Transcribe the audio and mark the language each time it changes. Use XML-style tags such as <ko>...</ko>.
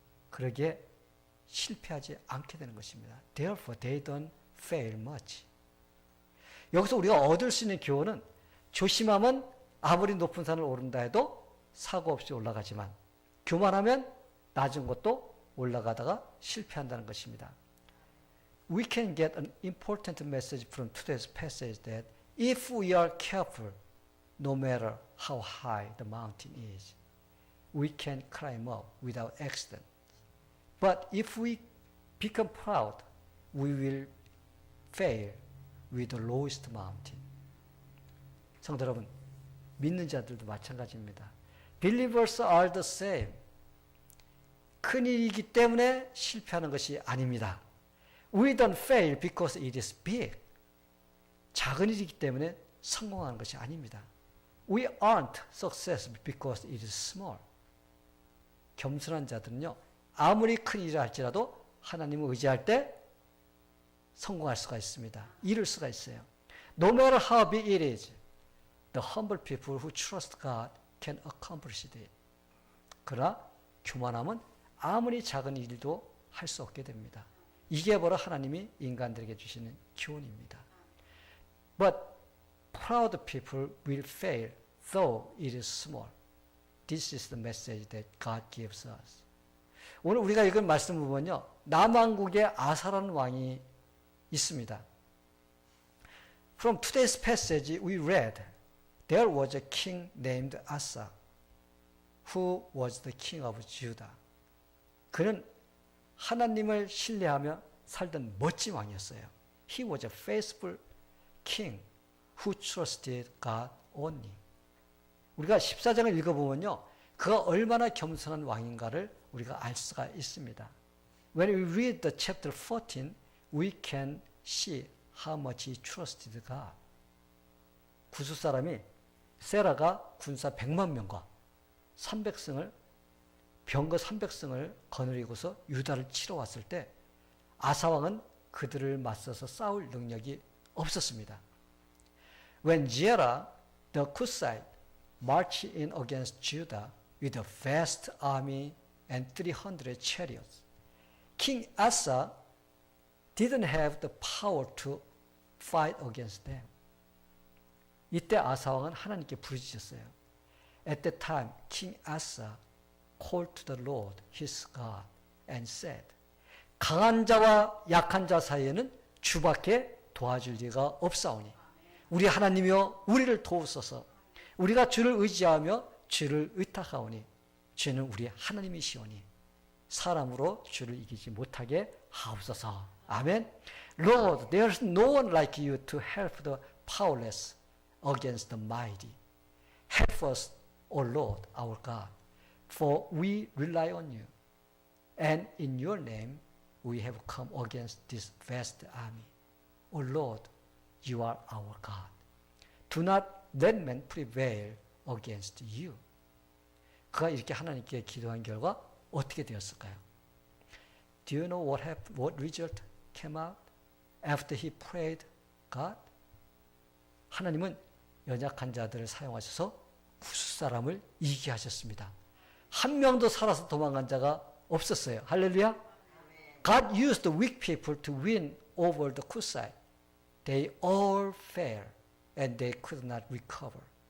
<ko>그러기에 실패하지 않게 되는 것입니다.</ko> <en>Therefore, they don't fail much.</en> <ko>여기서 우리가 얻을 수 있는 교훈은 조심하면 아무리 높은 산을 오른다 해도 사고 없이 올라가지만 교만하면 낮은 곳도 올라가다가 실패한다는 것입니다.</ko> <en>We can get an important message from today's passage that if we are careful, no matter how high the mountain is, we can climb up without accident. But if we become proud, we will fail with the lowest mountain.</en> <ko>성도 여러분, 믿는 자들도 마찬가지입니다.</ko> <en>Believers are the same.</en> <ko>큰 일이기 때문에 실패하는 것이 아닙니다.</ko> <en>We don't fail because it is big.</en> <ko>작은 일이기 때문에 성공하는 것이 아닙니다.</ko> <en>We aren't successful because it is small.</en> <ko>겸손한 자들은요, 아무리 큰 일을 할지라도 하나님을 의지할 때 성공할 수가 있습니다. 이룰 수가 있어요.</ko> <en>No matter how big it is, the humble people who trust God can accomplish it.</en> <ko>그러나 교만함은 아무리 작은 일도 할 수 없게 됩니다. 이게 바로 하나님이 인간들에게 주시는 교훈입니다.</ko> <en>But proud people will fail, though it is small. This is the message that God gives us.</en> <ko>오늘 우리가 읽은 말씀 보면요, 남왕국에 아사라는 왕이 있습니다.</ko> <en>From today's passage we read, there was a king named Asa, who was the king of Judah.</en> <ko>그는 하나님을 신뢰하며 살던 멋진 왕이었어요.</ko> <en>He was a faithful king who trusted God only.</en> <ko>우리가 14장을 읽어보면요, 그가 얼마나 겸손한 왕인가를 우리가 알 수가 있습니다.</ko> <en>When we read the chapter 14, we can see how much he trusted God.</en> <ko>구스 사람이 세라가 군사 100만 명과 300승을 병거 300승을 거느리고서 유다를 치러 왔을 때 아사왕은 그들을 맞서서 싸울 능력이 없었습니다.</ko> <en>When Zerah the Cushite marched in against Judah with a vast army and 300 chariots, King Asa didn't have the power to fight against them.</en> <ko>이때 아사왕은 하나님께 부르짖었어요.</ko> <en>At that time, King Asa called to the Lord his God and said,</en> <ko>강한 자와 약한 자 사이에는 주밖에 도와줄 리가 없사오니 우리 하나님이여 우리를 도우소서. 우리가 주를 의지하며 주를 의탁하오니 주는 우리 하나님이시오니 사람으로 주를 이기지 못하게 하옵소서. 아멘.</ko> <en>Lord, there is no one like you to help the powerless against the mighty. Help us, O Lord, our God, for we rely on you. And in your name we have come against this vast army. O Lord, you are our God. Do not let man prevail against you.</en> <ko>그가 이렇게 하나님께 기도한 결과 어떻게 되었을까요?</ko> <en>Do you know what happened? What result came out after he prayed God?</en> <ko>하나님은 연약한 자들을 사용하셔서 구스 사람을 이기게 하셨습니다. 한 명도 살아서 도망간 자가 없었어요. 할렐루야.</ko> <en>God used the weak people to win over the Kusite. They all fell and they could not recover.</en>